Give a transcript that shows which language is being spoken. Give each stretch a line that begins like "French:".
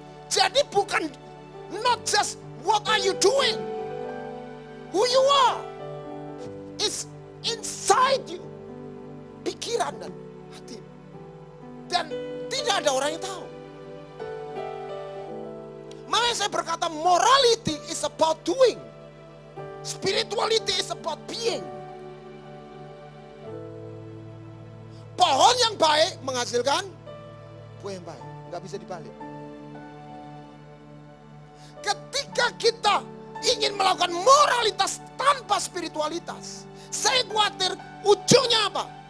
Indonesian: Jadi bukan
English: not just what are you doing, who you are, it's inside you,
Indonesian: pikiran dan hati. Dan tidak ada orang yang tahu. Makanya saya berkata
English: morality is about doing, spirituality is about being.
Indonesian: Pohon yang baik menghasilkan buah yang baik, nggak bisa dibalik. Ketika kita ingin melakukan moralitas tanpa spiritualitas, saya khawatir ujungnya apa?